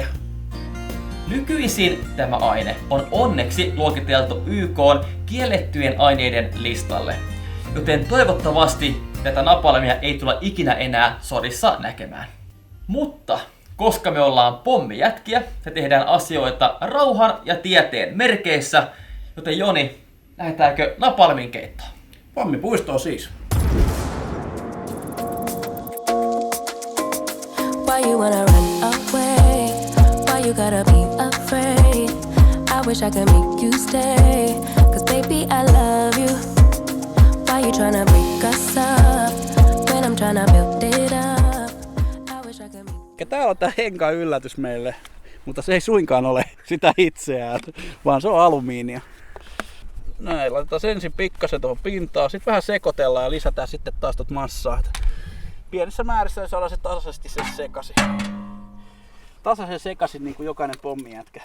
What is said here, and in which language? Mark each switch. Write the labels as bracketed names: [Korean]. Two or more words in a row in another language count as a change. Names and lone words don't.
[Finnish] Nykyisin tämä aine on onneksi luokiteltu YK:n kiellettyjen aineiden listalle, joten toivottavasti tätä napalmia ei tulla ikinä enää sodissa näkemään. Mutta koska me ollaan pommijätkiä ja tehdään asioita rauhan ja tieteen merkeissä, joten Joni, lähdetäänkö napalmin keittoon? Pommipuistoon siis. [English] Why you wanna run away? Why you gotta be afraid? I wish I could make you stay, 'cause baby I love you. Why you tryna break us up when I'm tryna build it up? I wish I could make... [Finnish] Ja täällä on tää Henkan yllätys meille, mutta se ei suinkaan ole sitä itseään, vaan se on alumiinia. Näin, laitetaan ensin pikkasen tuohon pintaan, sitten vähän sekoitellaan ja lisätään sitten taas tot massaa. Pienissä määrissä saadaan se tasaisesti sekaisin. Tasaisen sekaisin niin kuin jokainen pommijätkä.